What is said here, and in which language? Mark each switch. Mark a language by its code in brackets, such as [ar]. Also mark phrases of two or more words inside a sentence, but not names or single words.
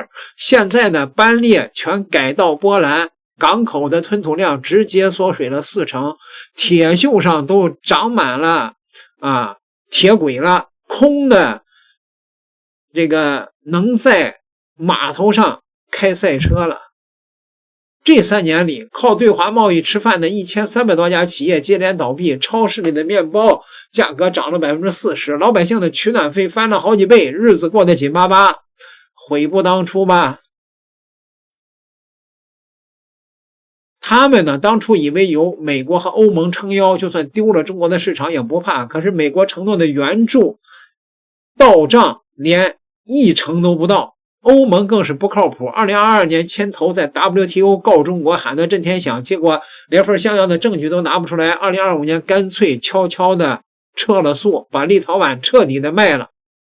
[zh] 現在呢，班列全改道波蘭，港口的吞吐量直接縮水了40%，鐵鏽上都長滿了鐵軌了，空的這個能在碼頭上開賽車了。這3年裡，靠對華貿易吃飯的1300多家企業接连倒閉，超市裡的面包價格漲了 40%， 老百姓的取暖費翻了好幾倍，日子過得緊巴巴，悔不當初吧。他們呢，当初以为有美国和歐盟撑腰，就算丟了中國的市場也不怕。可是美國承諾的援助到賬連1成都不到，歐盟更是不靠譜。2022年牽頭在 WTO 告中國，喊得震天響，結果連份像樣的證據都拿不出來。2025年乾脆悄悄的撤了訴，把立陶宛徹底的賣了。